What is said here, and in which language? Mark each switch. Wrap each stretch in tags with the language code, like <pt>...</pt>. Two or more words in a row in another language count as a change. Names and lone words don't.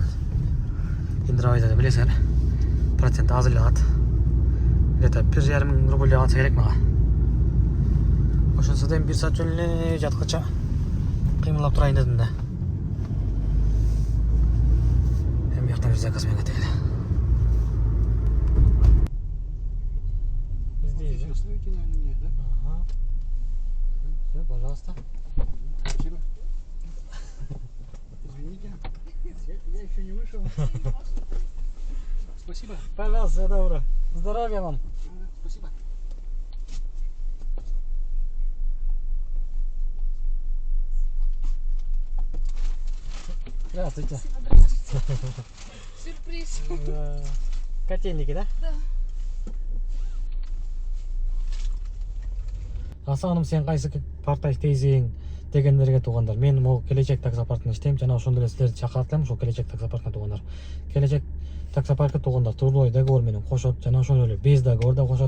<ky>Индрайверде билесиңер, процент аз эле алат. Где-то 1,5 рубль алса керек мага. Ошонсо да 1 саат жөн эле жаткыча кыймылдап турайын дедим да. Эми бияктан бир заказ менен кетели.</ky> <ru>Оставите, наверное, мне, да? Ага. Все, пожалуйста. Спасибо. Извините, я еще не вышел. Спасибо. Пожалуйста, добро. Здоровья вам. Спасибо. Здравствуйте. Сюрприз. Котельники, да? Да.</ru> <ky>Асаным, сен кайсы партай иштейсиң дегендерге туугандар. Мен могу келечек таксопаркында иштейм, жана ошондой эле силерди чакырат элем ошол келечек таксопаркына туугандар. Келечек таксопаркы туугандар</ky> <ru>трудовой договор</ru> <ky>менен кошот, жана ошондой эле</ky> <ru>без договор</ru> <ky>да кошот.</ky>